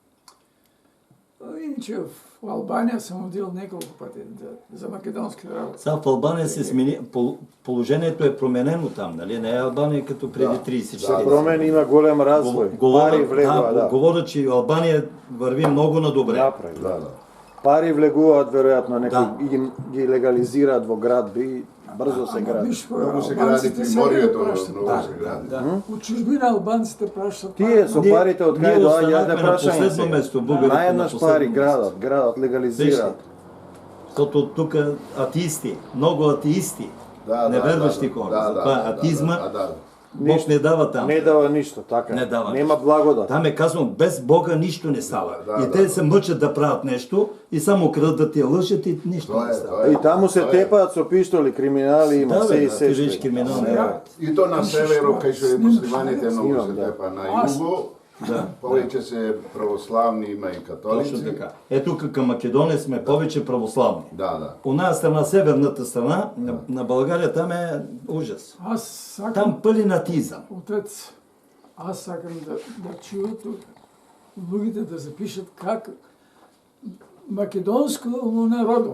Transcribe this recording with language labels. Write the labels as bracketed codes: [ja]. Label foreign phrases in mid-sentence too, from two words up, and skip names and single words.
[bg] Иначе в Албания съм отидел няколко пъти за македонски работи. Сега в Албания се смени, положението е променено там, нали? Не е Албания като преди 30-40. [mk] Промени има голем развој. Пари влегува, да. [bg] Говоря, че Албания върви много надобре. Напред, Да. [mk] Пари влегуваат веројатно Да. некои и ги легализираат во градби и брзо се гради. [bg] Много се гради приморието, много се гради. От чужбина албанците пращат. [mk] Тие со [bg] Ние- [mk] парите од [bg] ние [mk] кај доаѓаат [bg] останахме [mk] да на прашање [bg] последно место, българите на [mk] Наеднаш [bg] последно [mk] пари [bg] место. [mk] градат, легализираат. [bg] Защото тук атеисти, много атеисти, неверващи хора. Затова атеизма Бог не дава там. [mk] Не дава ништо, така. Не дава Нема благодат. [bg] Там е казано, без Бога нищо не става. Да, И те се мъчат да правят нещо и само крадат да ти лъжат и нищо не става. [mk] И таму се тепаат со пиштоли, криминали има, [bg] Да, се бе, и ти се. виж криминални работи. [mk] И то на северо, кај што е муслиманите многу [bg] Снимам, [mk] се [bg] да. [mk] тепа, на југо, повеќе се православни, има и [bg] Точно [mk] католици. [bg] така. Ето към Македония сме повече православни. Да. Оная страна, северната страна, на България, там е ужас. [mk] Аз сакам, [bg] Там пълен атеизъм. [mk] отец, аз сакам да чуя тук луѓите да запишат как македонско народо.